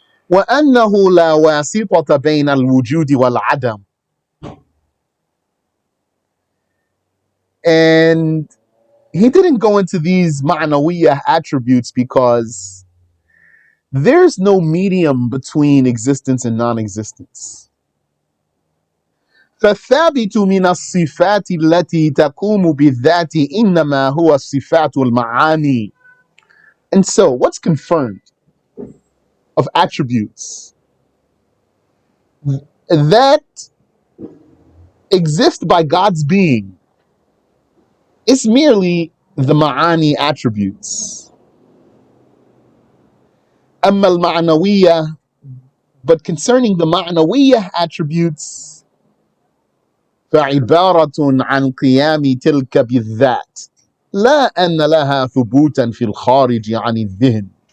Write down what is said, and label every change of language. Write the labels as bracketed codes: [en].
[ar] وَأَنَّهُ لَا وَاسِطَةَ بَيْنَ الْوُجُودِ وَالْعَدَمِ. [en] And he didn't go into these ma'nawiyyah attributes because there's no medium between existence and non-existence. [ar] فالثابت من الصفات التي تقوم بالذات إنما هو الصفات المعاني. [en] And so, what's confirmed of attributes that exist by God's being is merely the ma'ani attributes. [ar] أما المعنوية, [en] but concerning the ma'nawiyyah attributes, [ar] فعبارة عن قيام تلك بالذات لا أن لها ثبوتا في الخارج عن الذهن.